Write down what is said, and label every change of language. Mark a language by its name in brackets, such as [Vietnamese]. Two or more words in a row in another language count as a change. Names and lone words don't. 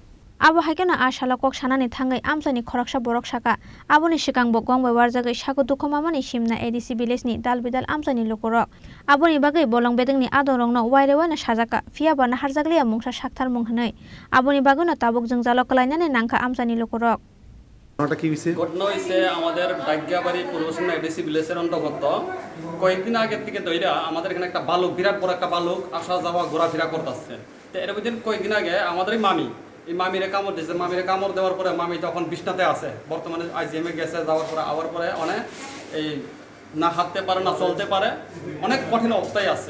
[Kok Borok] Abo haikeno ashala kok sanani thangai Amchaini khoraksa borok saka aboni sikangbo Gangbai Warjakmani saku dukhomamani Simna ADC village ni Dalbidal Amchaini Lukurok. Aboni bagai Bolong Bedekni adorongno waire sajaka Phiyaba Naharjakya Mungsa Saktharmung hwnoi aboni bagono tabuk jwngjalo kalainani nangkha Amchaini Lukurok. [Bangla] ঘটনা হয়েছে আমাদের ডাগ্যাবাড়ি পূর্বসীমা [English] ADC village [Bangla] অন্তর্গত কয়েকদিন আগের থেকে দইরা আমাদের এখানে একটা বালক বিরাট বড় একটা বালক আসা যাওয়া ঘোরাফেরা করতেছে। তো এর মধ্যে কয়েকদিন আগে আমাদের এই মামিরে কামড় দিয়েছে। মামিরে কামড় দেওয়ার পরে মামি তখন বিছনাতে আছে, বর্তমানে আইজিএমে গেছে, যাওয়ার পরে আবার পরে অনেক এই না হাঁটতে পারে না চলতে পারে, অনেক কঠিন অবস্থায় আছে।